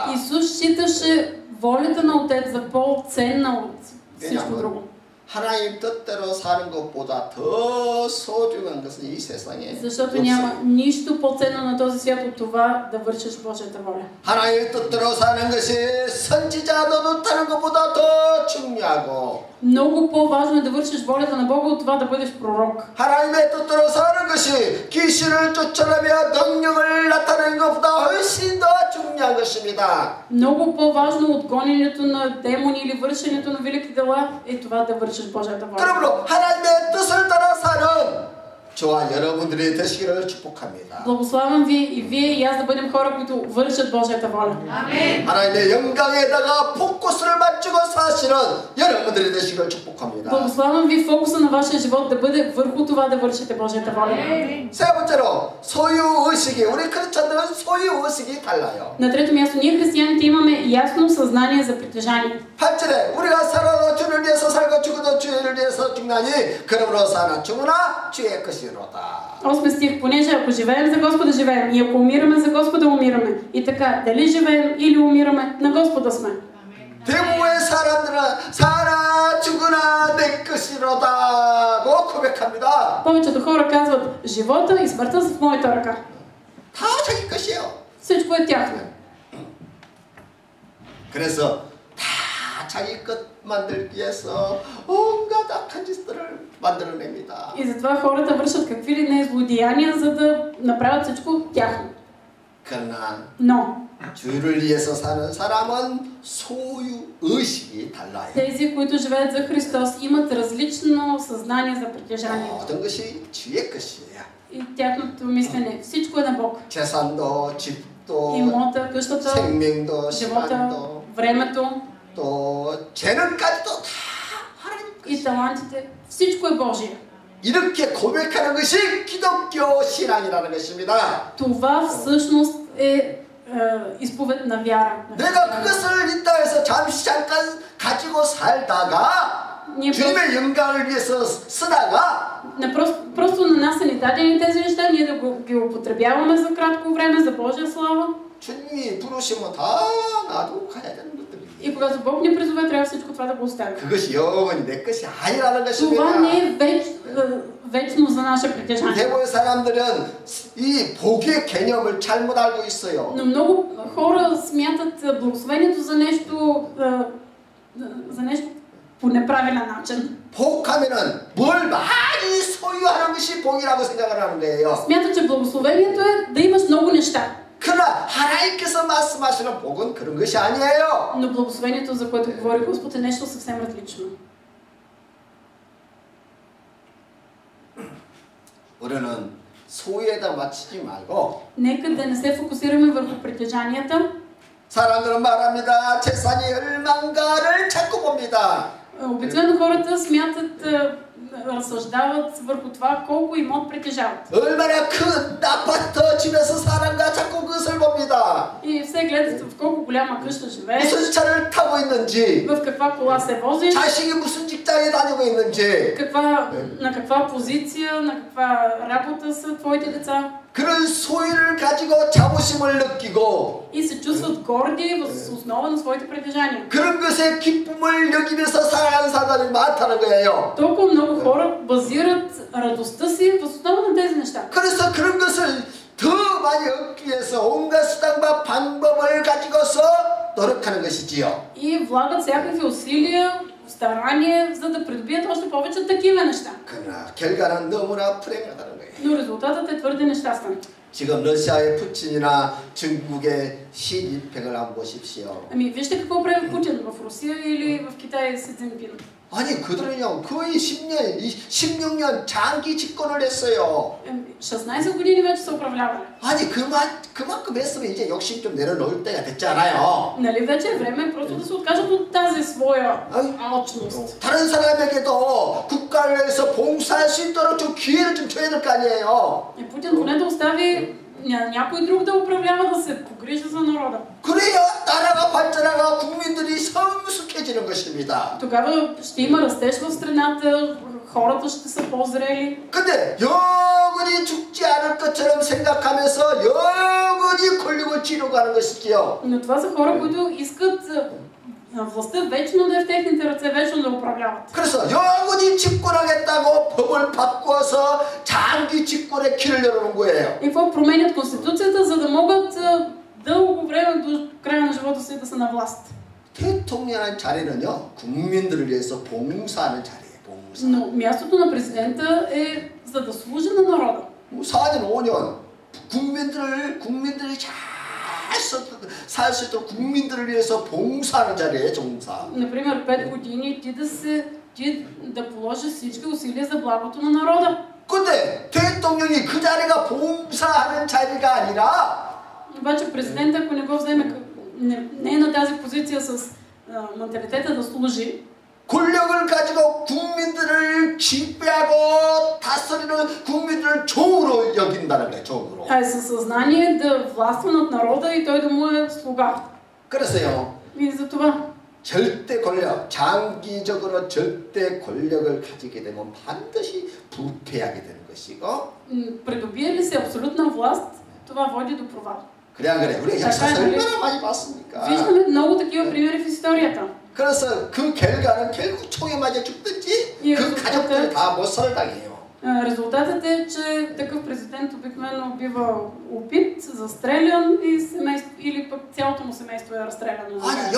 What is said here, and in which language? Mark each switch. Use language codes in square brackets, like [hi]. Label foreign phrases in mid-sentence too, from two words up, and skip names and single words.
[bg] Исус считаше волята на Отец за по-ценна от всичко друго. [ko] 하나님 뜻대로 사는 것보다 더 소중한 것은 이 세상에 [bg] Защото няма нищо по-ценно на този свят от това да вършиш Божията воля. [ko] 하나님의 뜻대로 사는 것이 선지자 노릇하는 것보다 더 중요하고 [bg] Много по-важно е да вършиш волята на Бога от това да бъдеш пророк. [ko] 하나님의 뜻대로 사는 것이 귀신을 쫓아내며 능력을 나타내는 것보다 훨씬 더 중요한 것입니다. [bg] Много по-важно от гоненето на демони или вършенето на велики дела е това да вършиш Божията воля. [ko] 그러므로 하나님의 뜻을 따라 사는 저와 여러분들이 되시기를 축복합니다. [bg] Благославям ви и вие и аз да бъдем хора, които вършат Божията воля. [ko] 아멘. 하나님의 영광에다가 포커스를 맞추고 사시는 여러분들이 되시기를 축복합니다. [bg] Благославям ви фокуса на вашия живот да бъде върху това да вършите Божията воля. [ko] 세 번째로 소유의식이 우리 크리스찬들은 소유의식이 달라요. [bg] На трето място, ние християните имаме ясно съзнание за притежание. [ko] 8절에 우리가 살아도 주를 위해서 살고 죽어도 주를 위해서 죽나니 그러므로 사나 죽으나 주의 것이로다. [bg] 8 стих, понеже ако живеем за Господа живеем и ако умираме за Господа умираме. И така, дали живеем или умираме, на Господа сме. [ko] 대부분의 사람들은 사나 죽으나 내 것이로다고 고백합니다. [bg] Повечето хора казват, живота и смъртта са в моята ръка. [ko] 다 자기 것이에요. [bg] Всичко е тяхно. [ko] 그래서 다 자기 것 만들기 위해서 온갖 악한 짓들을 만들어냅니다. [bg] И затова хората вършат какви ли не злодеяния, за да направят всичко тяхно. [ko] 그러나 [bg] Но [ko] 주를 위해서 사는 사람은 소유 의식이 달라요. [bg] тези, които живеят за Христос, имат различно съзнание за притежание. [ko] 모든 것이 주의 것이에요. [bg] И тяхното мислене, всичко е на Бог. [ko] 재산도, 집도, [bg] Имота, къщата, [ko] 생명도, [bg] живота, [ko] 시간도, [bg] времето [ko] 또 재능까지도 다 하나님 [bg] и [ko] 것이에요. [bg] талантите, всичко е Божие. [ko] 이렇게 고백하는 것이 기독교 신앙이라는 것입니다. [bg] Това всъщност е изповед на вяра. [ko] 내가 그것을 있다 해서 잠시 잠깐 가지고 살다가 [bg] Ние [ko] 주님의 영광을 위해서 쓰다가 [bg] просто на нас са ни дадени тези неща, ние да ги употребяваме за кратко време, за Божия слава. [ko] 주님이 부르시면 다 놔두고 가야 되는 것들이에요. [bg] И когато Бог ни призове, трябва всичко това да го оставим. [ko] 그것이 영원히 내 것이 아니라는 [bg] Това [ko] 것입니다. [bg] не е вечно за наше притежание. [ko] 대부분 사람들은 이 복의 개념을 잘못 알고 있어요. [bg] Но много хора смятат благословението за нещо по неправилен начин. [ko] 복하면은 뭘 많이 소유하는 것이 복이라고 생각을 하는 거예요. [bg] Смятат, че благословението е да имаш много неща. [ko] 그러나 하나님께서 말씀하시는 복은 그런 것이 아니에요. [bg] Но благословението, за което говори Господ, е нещо съвсем различно. [ko] 우리는 소유에다 맞추지 말고 [bg] Нека да не се фокусираме върху притежанията. [ko] 사람들은 말합니다. 재산이 얼만가를 자꾸 봅니다. [bg] Обикновено хората смятат, разсъждават върху това колко имот притежават. [ko] 얼마나 큰 아파트 집에서 사는가 자꾸 그것을 봅니다. [bg] И все гледат в колко голяма къща живееш, [ko] 무슨 차를 타고 있는지, [bg] в каква кола се возиш, [ko] 자식이 무슨 직장에 다니고 있는지, [bg] на каква позиция, на каква работа са твоите деца. [ko] 그런 소유를 가지고 자부심을 느끼고 [bg] И се чувстват горди въз основа на своите притежания. [ko] 그런 것에 기쁨을 여기면서 살아가는 사람이 많다는 거예요. [bg] Толкова много хора базират радостта си въз основа на тези неща. [ko] 그래서 그런 것을 더 많이 얻기 위해서 온갖 수단과 방법을 가지고서 노력하는 것이지요. [bg] И влагат всякакви усилия, старание, за да придобият още повече такива неща. [ko] 그러나 결과는 너무나 불행하다는 거예요. [bg] Но резултатът е твърде нещастен. [ko] 지금 러시아의 푸틴이나 중국의 시진핑을 한번 보십시오. [bg] Ами вижте какво прави Путин в Русия или в Китай Си Цзинпин. [ko] 아니 그들은요 거의 10년, 16년 장기 집권을 했어요. [bg] 16 години вече са управлявали. [ko] 아니 그만큼 했으면 이제 욕심 좀 내려놓을 때가 됐잖아요. [bg] Нали вече е време просто да се откажат от тази своя алчност. [ko] 다른 사람에게도 국가를 위해서 봉사할 수 있도록 좀 기회를 좀 줘야 될 거 아니에요. [bg] И Путин поне да остави някой друг да управлява, да се погрижи за народа. [ko] 그래야 나라가 발전하고 국민들이 성숙해지는 것입니다. [bg] Тогава ще има растеж в страната, хората ще са по-зрели. [ko] 근데 영원히 죽지 않을 것처럼 생각하면서 영원히 권력을 쥐려고 하는 것이지요. [bg] Но това са хора, които искат властта вечно да е в техните ръце, вечно да управляват. [ko] 그래서 영원히 집권하겠다고 법을 바꿔서 장기 집권의 길을 열어놓은 거예요. [bg] И какво променят Конституцията, за да могат дълго време до края на живота си да са на власт. [ko] 대통령의 자리는요 국민들을 위해서 봉사하는 자리예요. 봉사. [bg] Но мястото на президента е за да служи на народа. [ko] 4년, 5년 국민들이 잘 살 수 있도록 국민들을 위해서 봉사하는 자리예요, 봉사. [bg] Например, 5 години ти да положиш всички усилия за благото на народа. [ko] 근데 대통령이 그 자리가 봉사하는 자리가 아니라 [bg] Обаче президента, ако не го вземе, не е на тази позиция с менталитета да служи, [ko] 권력을 가지고 국민들을 지배하고 다스리는 국민들을 종으로 여긴다는 거예요, 종으로. [bg] а е със съзнание да властва над народа и той да му е слуга. [ko] 그래서요, [bg] И за това [ko] 절대 권력, 장기적으로 절대 권력을 가지게 되면 반드시 부패하게 되는 것이고, [bg] придобие ли се абсолютна власт, това води до провал. [ko] 그래 안 그래? 우리 역사에서 얼마나 많이 봤습니까? [bg] Виждаме много такива примери в историята. [ko] 그래서 그 결과는 결국 총에 맞아 죽든지 그 가족들이 다 못 살아당해요. [bg] Резултатът е, че такъв президент обикновено бива убит, застрелян и семейство, или пък цялото му семейство е разстреляно.